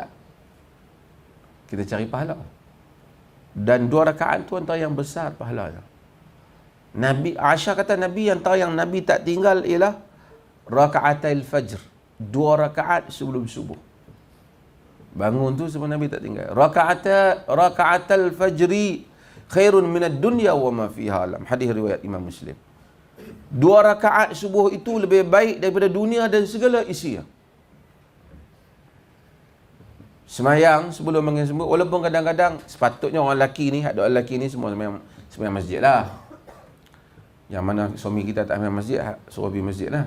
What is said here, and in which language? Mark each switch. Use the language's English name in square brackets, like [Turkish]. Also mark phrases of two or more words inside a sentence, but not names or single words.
[Malay] Kita cari pahala. Dan 2 rakaat tu antara yang besar pahalanya. Nabi Aisyah kata Nabi antara yang Nabi tak tinggal ialah [Arabic] ركعتي الفجر. [Malay] 2 rakaat sebelum subuh. Bangun tu sebab Nabi tak tinggal. [Arabic] ركعتا الفجر خير من الدنيا وما فيها. [Malay] Hadis riwayat Imam Muslim. 2 rakaat subuh itu lebih baik daripada dunia dan segala isinya. Semayang sebelum bangun subuh, walaupun kadang-kadang sepatutnya orang lelaki ni, ada orang lelaki ni semua semayang masjid lah. Yang mana suami kita tak semayang masjid, suruh pergi masjid lah.